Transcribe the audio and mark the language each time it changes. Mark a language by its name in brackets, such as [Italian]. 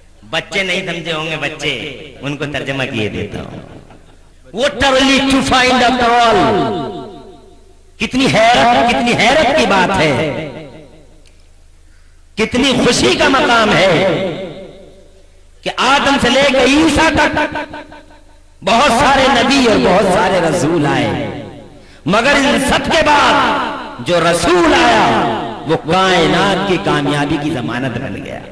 [Urdu] بچے نہیں سمجھے ہوں گے بچے، ان کو ترجمہ کیے دیتا ہوں. [English] What a relief to find after all. [Urdu] کتنی حیرت کی بات ہے، کتنی خوشی کا مقام ہے کہ آدم سے لے کے عیسیٰ تک بہت سارے نبی اور بہت سارے رسول آئے، مگر ان سب کے بعد جو رسول آیا وہ کائنات کی کامیابی کی ضمانت بن گیا.